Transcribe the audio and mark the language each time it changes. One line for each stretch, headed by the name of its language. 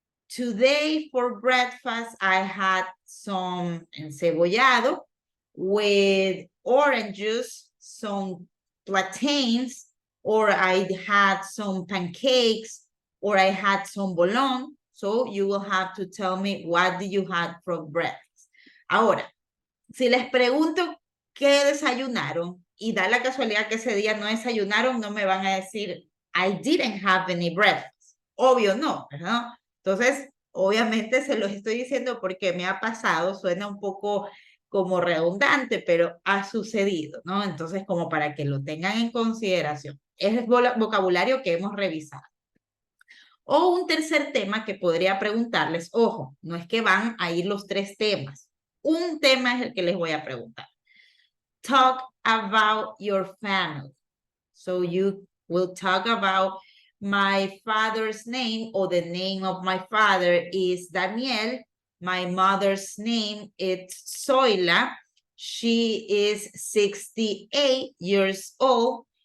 English: Today for breakfast, I had some encebollado with orange juice, some plantains, or I had some pancakes, or I had some bologna. So you will have to tell me what did you have for breakfast.
Spanish: Ahora, si les pregunto qué desayunaron y da la casualidad que ese día no desayunaron, no me van a decir,
English: I didn't have any breakfast.
Spanish: Obvio no, ¿verdad? Entonces, obviamente se los estoy diciendo porque me ha pasado, suena un poco como redundante, pero ha sucedido, ¿no? Entonces, como para que lo tengan en consideración. Es el vocabulario que hemos revisado. O un tercer tema que podría preguntarles, ojo, no es que van a ir los 3 temas. Un tema es el que les voy a preguntar.
English: Talk about your family. So you will talk about my father's name, or the name of my father is Daniel. My mother's name is Zoila. She is 68 years old.